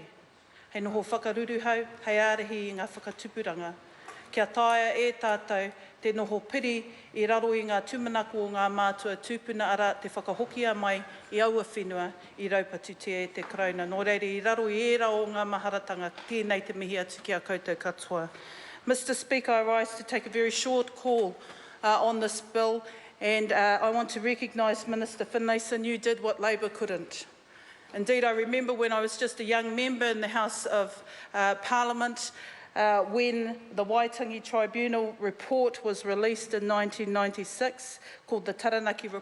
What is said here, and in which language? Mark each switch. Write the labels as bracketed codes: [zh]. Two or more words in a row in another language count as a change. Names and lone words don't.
[mi] Hei noho whakaruru hau, hei ārehi i ngā whakatupuranga. Kia taia e tātou te noho piri i raro i ngā tumanako o ngā mātua tūpuna ara te whakahokia mai i aua whenua i raupatu te e te krauna. Nō reiri i raro i era o ngā maharatanga, tēnei te mihi atu ki a koutou katoa. [en] Mr. Speaker, I rise to take a very short call on this bill, and I want to recognise Minister Finlayson. You did what Labor couldn't. Indeed, I remember when I was just a young member in the House of Parliament when the Waitangi Tribunal report was released in 1996, called the Taranaki Report.